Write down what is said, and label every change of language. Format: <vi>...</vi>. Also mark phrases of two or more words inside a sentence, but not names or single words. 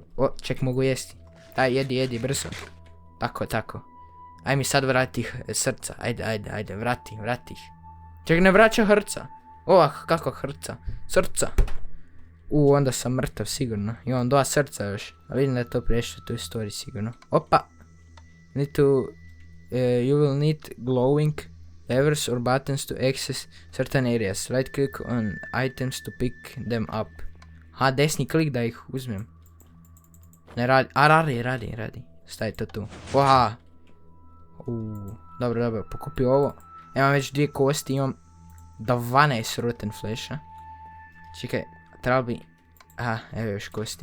<sr>Ček, mogu jesti. Daj, jedi, brzo. Tako. Aj mi sad vrati srca, ajde, vrati ih. Ček, ne vraća hrca. Kako hrca? Srca. Onda sam mrtav sigurno. Imam 2 srca još. A vidim da je to prešlo tu story sigurno. Opa!</sr> <en>You will need glowing levers or buttons to access certain areas. Right click on items to pick them up.</en> <sr>Desni klik da ih uzmem. Ne radi. Radi. Stavi to tu. Dobro, pokupi ovo. Imam već 2 kosti, imam 12</sr> <en>rotten flasha.</en> <sr>Čekaj, treba bi... evo još kosti.</sr>